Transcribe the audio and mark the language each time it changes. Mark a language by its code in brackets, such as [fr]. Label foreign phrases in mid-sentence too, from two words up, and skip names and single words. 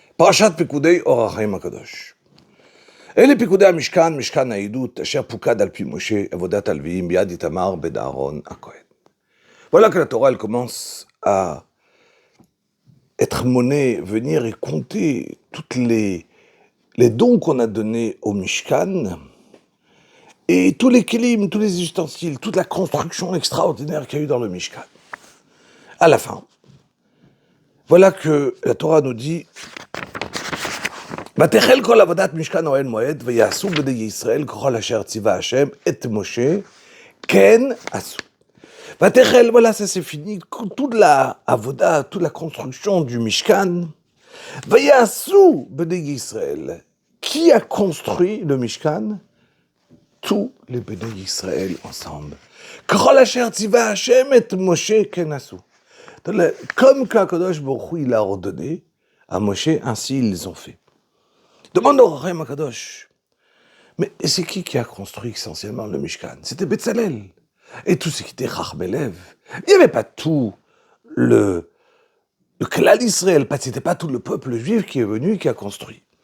[he] פרשת פיקודי אור החיים הקדוש. אלה פיקודי המשכן, משכן העדות, אשר פוקד על פי משה, עבודת הלוויים, ביד איתמר בן אהרון הכהן. [fr] Voilà que la Torah, elle commence à être monnaie, venir et compter toutes les dons qu'on a donnés au Mishkan, et tous les kelim, tous les ustensiles, toute la construction extraordinaire qu'il y a eu dans le Mishkan. À la fin, voilà que la Torah nous dit [he] ותחל כל עבודת משכן אוהל מועד, ויעשו בני ישראל ככל אשר ציווה השם את משה, כן עשו. ותחל, [fr] voilà, ça c'est fini, toute la avoda, toute la construction du Mishkan, [he] ויעשו בני ישראל. [fr] Qui a construit le Mishkan? Tous les [he] בני ישראל [fr] ensemble. [he] ככל אשר ציווה השם את משה, כן עשו. [fr] Comme qu' [he] הקדוש ברוך הוא, [fr] il a ordonné à Moshe, ainsi ils les ont fait. Demande au [he] רחם הקדוש, [fr] mais c'est qui a construit essentiellement le Mishkan? C'était Betzalel. Et tout ce qui était Chachmelev. Il n'y avait pas tout le [he] כלל ישראל, [fr] c'était pas tout le peuple juif qui est venu et qui a construit.